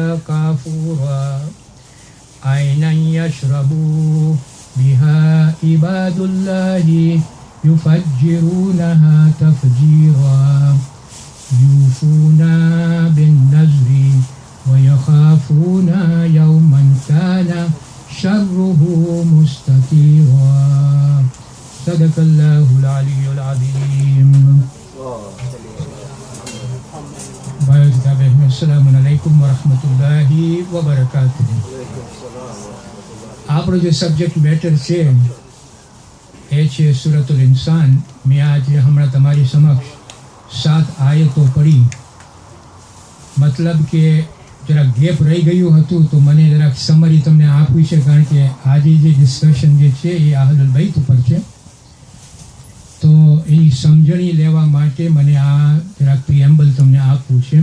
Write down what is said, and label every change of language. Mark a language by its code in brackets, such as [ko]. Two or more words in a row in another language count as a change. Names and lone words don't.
[ar] كافورا عينا يشرب بها عباد الله يفجرونها تفجيرا يوفون بالنذر ويخافون يوما كان شره مستطيرا صدق الله العلي العظيم. السلام عليكم ورحمة الله وبركاته. [gu] આપણો જે [en] subject matter [gu] છે એ છે સૂરતુલ ઇન્સાન. મેં આજે હમણાં તમારી સમક્ષ 7 આયતો પડી. મતલબ કે જરા ગેપ રહી ગયું હતું તો મને જરાક સમરી તમને આપવી છે, કારણ કે આજે જે ડિસ્કશન જે છે એ અહલુલ બૈત ઉપર છે, તો એની સમજણી લેવા માટે મને આ જરાક પ્રિએમ્બલ તમને આપવું છે.